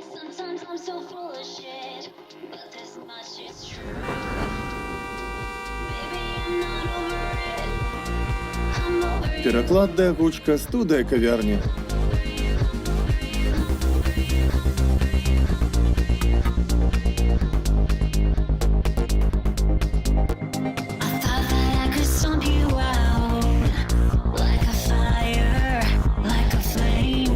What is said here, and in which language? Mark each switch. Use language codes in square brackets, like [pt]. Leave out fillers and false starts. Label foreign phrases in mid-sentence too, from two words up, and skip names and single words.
[en] Sometimes I'm so full of shit. But this much is true. Baby, I'm not over it. I'm over you. [be] Перакладная гучка, студыя кавярні. [en] I thought that I could stomp you out like a fire, like a flame.